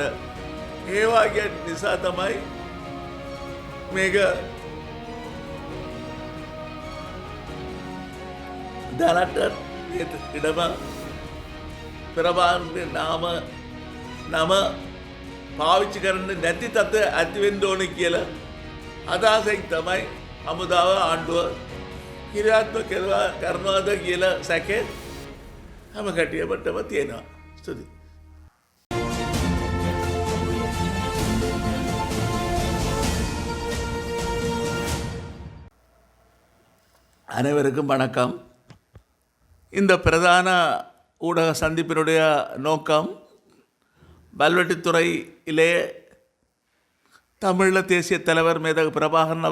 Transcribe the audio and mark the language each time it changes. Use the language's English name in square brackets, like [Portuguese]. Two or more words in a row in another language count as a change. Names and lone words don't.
[Sinhala] ඒ වගේ නිසා තමයි මේක දැනට ඉඩම ප්‍රභාන්ගේ නම පාවිච්චි කරන්න නැති තත්ත්වය ඇති වෙන්න ඕනේ කියලා අදහසෙන් තමයි හමුදාව ආණ්ඩුව කිරියාත්මක කරනවාද කියලා සැකේ හැම කට්ටියටම තියෙනවා. ස්තුතියි. [Tamil] அனைவருக்கும் வணக்கம். இந்த பிரதான ஊடக சந்திப்பினுடைய நோக்கம் வல்வெட்டித்துறையிலே தமிழீழ தேசிய தலைவர் மேதகு பிரபாகரன்